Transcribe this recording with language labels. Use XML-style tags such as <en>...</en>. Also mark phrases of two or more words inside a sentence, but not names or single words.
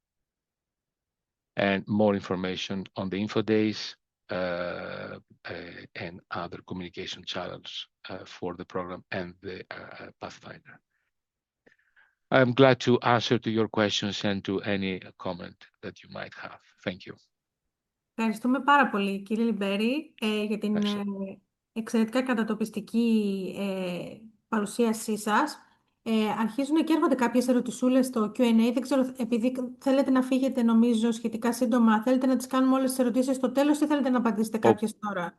<en>And more information on the info days and other communication channels for the program and the Pathfinder. I'm glad to answer to your questions and to any comment that you might have. Thank you.</en> <el>Ευχαριστούμε πάρα πολύ, κύριε Λυμπέρη, για την εξαιρετικά κατατοπιστική παρουσίασή σας. Αρχίζουν και έρχονται κάποιες ερωτησούλες στο Q&A. Δεν ξέρω, επειδή θέλετε να φύγετε νομίζω σχετικά σύντομα, θέλετε να τις κάνουμε όλες τις ερωτήσεις στο τέλος ή θέλετε να απαντήσετε κάποιες τώρα?</el>